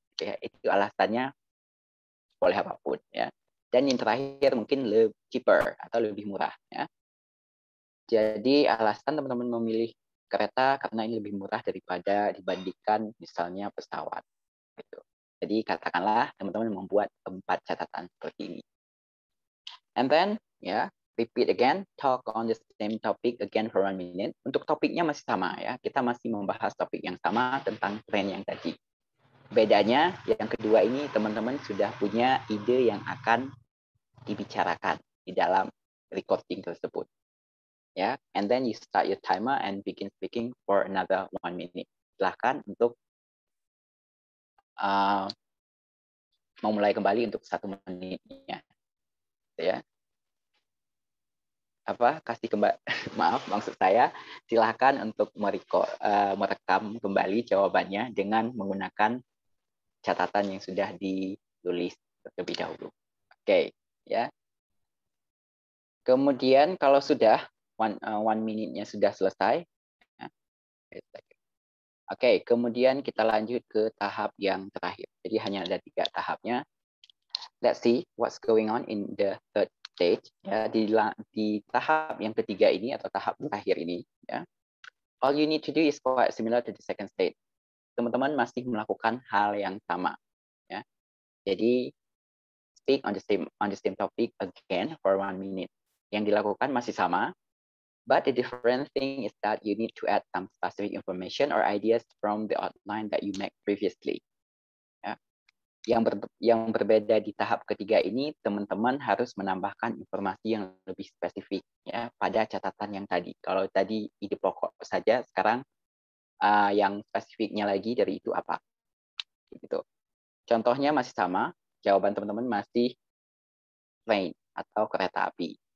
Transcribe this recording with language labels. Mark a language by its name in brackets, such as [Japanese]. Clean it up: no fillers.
[Indonesian] Ya, itu alasannya boleh apapun, ya. Dan yang terakhir mungkin lebih cheaper atau lebih murah, ya. Jadi alasan teman-teman memilih kereta karena ini lebih murah dibandingkan misalnya pesawat, gitu. Jadi katakanlah teman-teman membuat 4 catatan seperti ini. [English] And then, ya, repeat again, talk on the same topic again for 1 minute. [Indonesian] Untuk topiknya masih sama, ya. Kita masih membahas topik yang sama tentang tren yang tadi. Bedanya yang kedua ini teman-teman sudah punya ide yang akan dibicarakan di dalam recording tersebut. [English] Ya, and then you start your timer and begin speaking for another 1 minute. [Indonesian] Silahkan untuk memulai kembali untuk 1 menitnya, ya. Maaf, maksud saya silahkan untuk merekam kembali jawabannya dengan menggunakan catatan yang sudah ditulis terlebih dahulu. Oke, ya. Kemudian kalau sudah one minute-nya sudah selesai, ya. Oke, kemudian kita lanjut ke tahap yang terakhir. Jadi hanya ada 3 tahapnya. [English] Let's see what's going on in the third stage. [Indonesian] Ya, di tahap yang ketiga ini atau tahap terakhir ini, ya. [English] All you need to do is quite similar to the second stage. [Indonesian] Teman-teman masih melakukan hal yang sama, ya. [English] Jadi speak on the same topic again for 1 minute. Yang dilakukan masih sama, but the different thing is that you need to add some specific information or ideas from the outline that you make previously. [Indonesian] Ya. Yang berbeda di tahap ketiga ini, teman-teman harus menambahkan informasi yang lebih spesifik, ya, pada catatan yang tadi. Kalau tadi ide pokok saja, sekarang yang spesifiknya lagi dari itu apa? Gitu. Contohnya masih sama, jawaban teman-teman masih train atau kereta api.